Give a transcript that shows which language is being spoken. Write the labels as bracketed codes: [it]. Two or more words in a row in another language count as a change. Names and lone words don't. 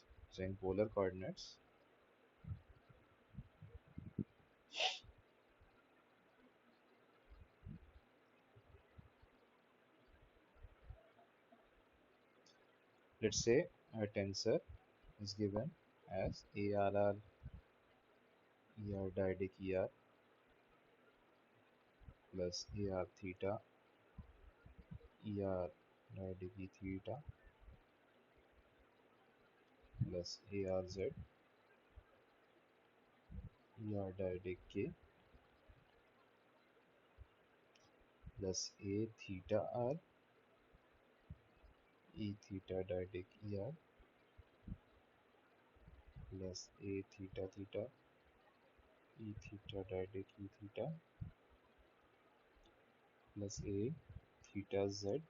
[en] So in polar coordinates, let's say a tensor is given as ARR ER dyadic ER plus AR theta ER dyadic E theta plus ARZ ER dyadic K plus A theta R E theta dyadic ER plus A theta theta E theta dyadic E theta plus A theta Z